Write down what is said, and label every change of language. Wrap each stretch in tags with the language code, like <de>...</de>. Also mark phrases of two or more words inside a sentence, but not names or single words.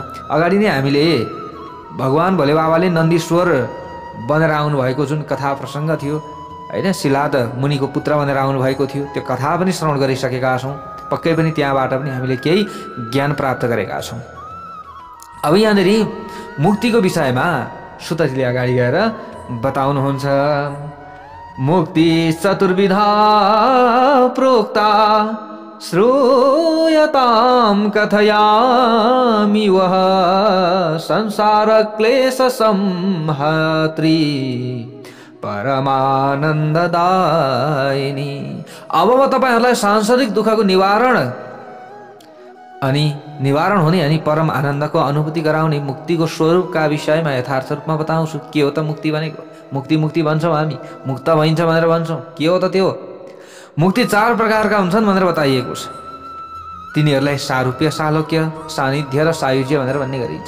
<ne>अगाडि नै हामीले भगवान भोले बाबाले नन्दीश्वर बनेर आउनुभएको जुन कथा प्रसङ्ग थियो होइन, शिलाद मुनिको पुत्र भनेर आउनुभएको थियो, त्यो कथा पनि श्रवण गरिसकेका छौँ। पक्कै पनि त्यहाँबाट पनि हामीले केही ज्ञान प्राप्त गरेका छौँ। अब यहाँनिर मुक्तिको विषयमा सुतजीले अगाडि गएर बताउनुहुन्छ।</ne> <sa>मुक्ति चतुर्विधा प्रोक्ता श्रूयतां कथयामि वः संसार क्लेश संहत्री परमानन्ददायिनी।</sa> <ne>अब म तपाईहरुलाई सांसारिक दुःखको निवारण हुने अनि परम आनन्दको अनुभूति गराउने मुक्तिको स्वरूपका विषयमा यथार्थ रूपमा बताउँछु। के हो त मुक्ति भनेको? मुक्ति मुक्ति भन्छौँ हामी, मुक्त भइन्छ भनेर भन्छौँ। के हो त त्यो? मुक्ति 4 प्रकारका हुन्छन् भनेर बताइएको छ। तिनीहरूलाई सारूप्य, सालोक्य, सानिध्य र सायुज्य भनेर भन्ने गरिन्छ।</ne>